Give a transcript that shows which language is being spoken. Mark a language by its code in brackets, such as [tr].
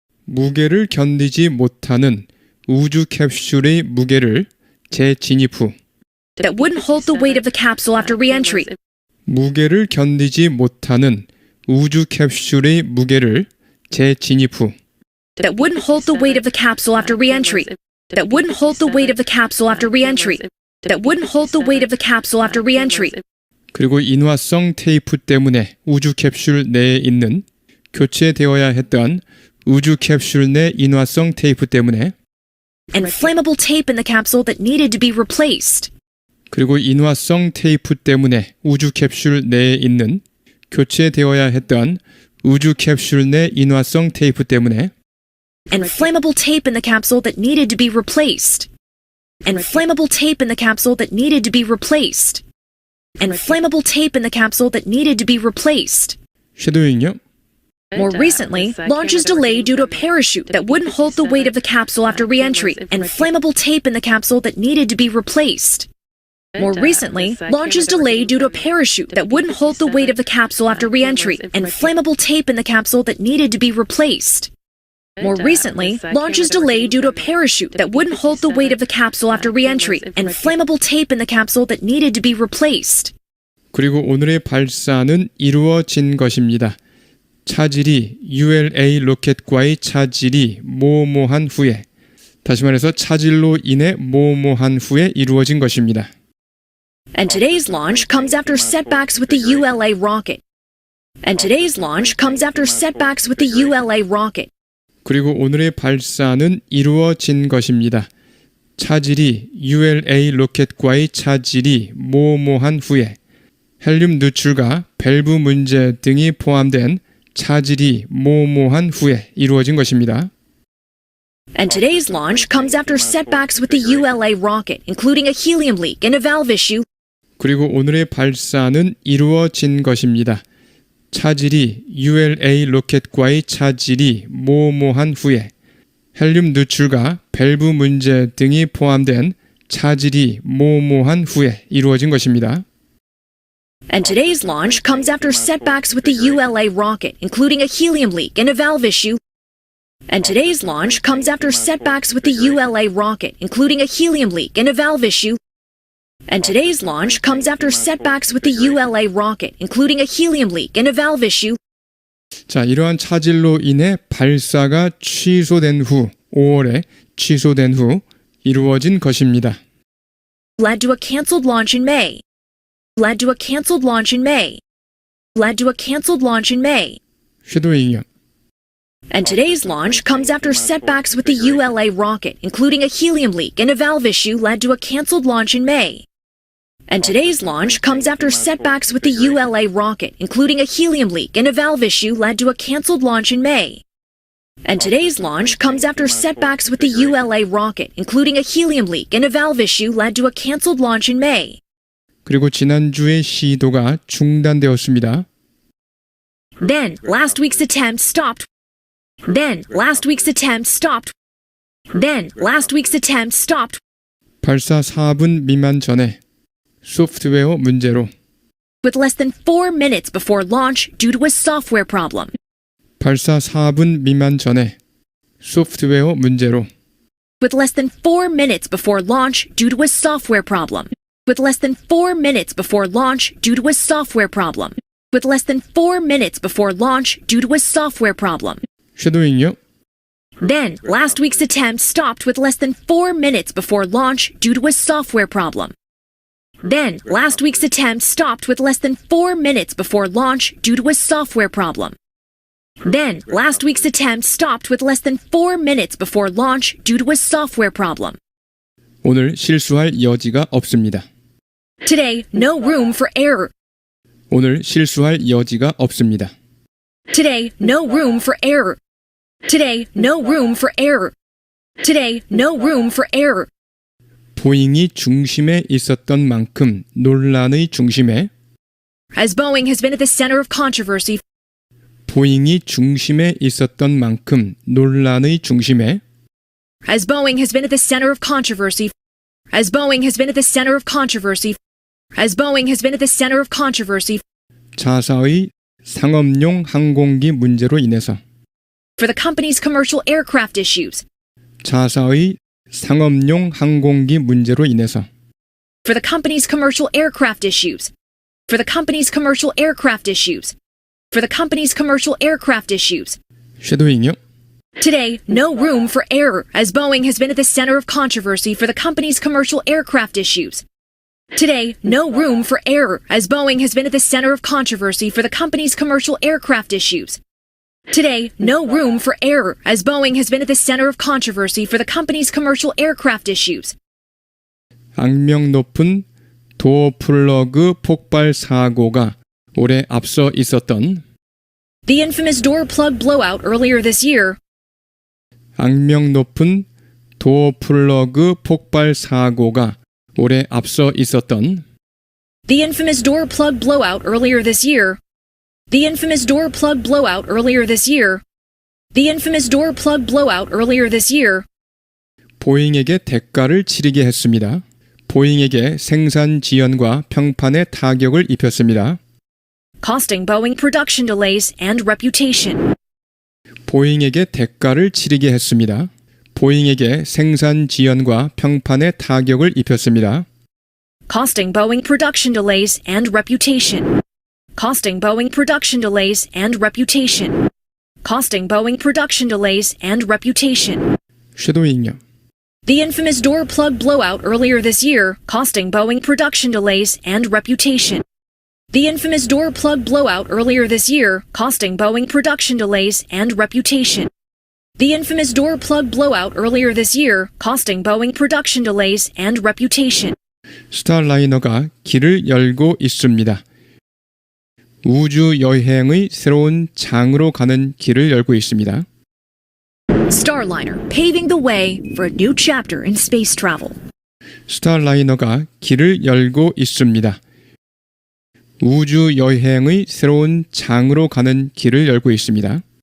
[ko] 무게를 견디지 못하는 우주 캡슐의 무게를 재진입 후 [en] That wouldn't hold the weight of the capsule after re-entry. [ko] 무게를 견디지 못하는 우주 캡슐의 무게를 재진입 후 [en] That wouldn't hold the weight of the capsule after re-entry. That wouldn't hold the weight of the capsule after re-entry. That wouldn't hold the weight of the capsule after re-entry. [ko] 그리고 인화성 테이프 때문에 우주 캡슐 내에 있는 교체되어야 했던 우주 캡슐 내 인화성 테이프 때문에 [en] And flammable tape in the capsule that needed to be replaced. [ko] 그리고 인화성 테이프 때문에 우주 캡슐 내에 있는 교체되어야 했던 우주 캡슐 내 인화성 테이프 때문에 [en] and flammable tape in the capsule that needed to be replaced, and flammable tape in the capsule that needed to be replaced, and flammable tape in the capsule that needed to be replaced. [ko] 쉐도잉요. [en] More recently, launch is delayed due to a parachute that wouldn't hold the weight of the capsule after re-entry, and flammable tape in the capsule that needed to be replaced. More recently, launch is delayed due to a parachute that wouldn't hold the weight of the capsule after re-entry, and flammable tape in the capsule that needed to be replaced. More recently, launch is delayed due to a parachute that wouldn't hold the weight of the capsule after re-entry, and flammable tape in the capsule that needed to be replaced. [ko] 그리고 오늘의 발사는 이루어진 것입니다. 차질이 ULA 로켓과의 차질이 모호한 후에, 다시 말해서 차질로 인해 모호한 후에 이루어진 것입니다. [en] And today's launch comes after setbacks with the ULA rocket. And today's launch comes after setbacks with the ULA rocket. [ko] 그리고 오늘의 발사는 이루어진 것입니다. 차질이 ULA 로켓과의 차질이 모호한 후에 헬륨 누출과 밸브 문제 등이 포함된 차질이 모호한 후에 이루어진 것입니다. [en] And today's launch comes after setbacks with the ULA rocket, including a helium leak and a valve issue. [ko] 그리고 오늘의 발사는 이루어진 것입니다. 차질이 ULA 로켓과의 차질이 모호한 후에 헬륨 누출과 밸브 문제 등이 포함된 차질이 모호한 후에 이루어진 것입니다. [en] And today's launch comes after setbacks with the ULA rocket, including a helium leak and a valve issue. And today's launch comes after setbacks with the ULA rocket, including a helium leak and a valve issue. And today's launch comes after setbacks with the ULA rocket, including a helium leak and a valve issue. [ko] 자, 이러한 차질로 인해 발사가 취소된 후, 5월에 취소된 후 이루어진 것입니다. [en] Led to a canceled launch in May. Led to a canceled launch in May. Led to a canceled launch in May. [ko] 쉐도잉이요. [en] And today's launch comes after setbacks with the ULA rocket, including a helium leak and a valve issue led to a canceled launch in May. And today's launch comes after setbacks with the ULA rocket, including a helium leak and a valve issue led to a canceled launch in May. And today's launch comes after setbacks with the ULA rocket, including a helium leak and a valve issue led to a canceled launch in May. [ko] 그리고 지난주의 시도가 중단되었습니다. [en] Then, last week's attempt stopped. Then, last week's attempt stopped. Then, last week's attempt stopped. [ko] 발사 4분 미만 전에 소프트웨어 문제로 [en] With less than 4 minutes before launch due to a software problem. [ko] 발사 4분 미만 전에 소프트웨어 문제로 [en] With less than 4 minutes before launch due to a software problem. With less than 4 minutes before launch due to a software problem. With less than 4 minutes before launch due to a software problem. [ko] 쉐도잉이요. [en] Then, last week's attempt stopped with less than 4 minutes before launch due to a software problem. Then, last week's attempt stopped with less than 4 minutes before launch due to a software problem. Then, last week's attempt stopped with less than 4 minutes before launch due to a software problem. [ko] 오늘 실수할 여지가 없습니다. [en] Today, no room for error. [ko] 오늘 실수할 여지가 없습니다. [en] Today, no room for error. Today, no room for error. Today, no room for error. [ko] 보잉이 중심에 있었던 만큼 논란의 중심에 [en] As Boeing has been at the center of controversy, [ko] 보잉이 중심에 있었던 만큼 논란의 중심에 [en] as Boeing has been at the center of controversy, as Boeing has been at the center of controversy, as Boeing has been at the center of controversy, [ko] 자사의 상업용 항공기 문제로 인해서 [en] for the company's commercial aircraft issues, [ko] 자사의 상업용 항공기 문제로 인해서 [en] for the company's commercial aircraft issues, for the company's commercial aircraft issues, for the company's commercial aircraft issues. [ko] 쉐도잉이요. [en] Today, no room for error, as Boeing has been at the center of controversy for the company's commercial aircraft issues. Today, no room for error, as Boeing has been at the center of controversy for the company's commercial aircraft issues. Today, no room for error, as Boeing has been at the center of controversy for the company's commercial aircraft issues. [ko] 악명 높은 도어 플러그 폭발 사고가 올해 앞서 있었던 [en] The infamous door plug blowout earlier this year. [ko] 악명 높은 도어 플러그 폭발 사고가 올해 앞서 있었던 [en] The infamous door plug blowout earlier this year. The infamous door plug blowout earlier this year. The infamous door plug blowout earlier this year. [ko] 보잉에게 대가를 치르게 했습니다. 보잉에게 생산 지연과 평판에 타격을 입혔습니다. [en] Costing Boeing production delays and reputation. [ko] 보잉에게 대가를 치르게 했습니다. 보잉에게 생산 지연과 평판에 타격을 입혔습니다. [en] Costing Boeing production delays and reputation. Costing Boeing production delays and reputation. Costing Boeing production delays and reputation. [ko] 쉐도잉요. [en] The infamous door plug blowout earlier this year, costing Boeing production delays and reputation. The infamous door plug blowout earlier this year, costing Boeing production delays and reputation. The infamous door plug blowout earlier this year, costing Boeing production delays and reputation. [ko] 스타라이너가 길을 열고 있습니다. 우주 여행의 새로운 장으로 가는 길을 열고 있습니다. [en] Starliner paving the way for a new chapter in space travel. [ko] 스타라이너가 길을 열고 있습니다. 우주 여행의 새로운 장으로 가는 길을 열고 있습니다.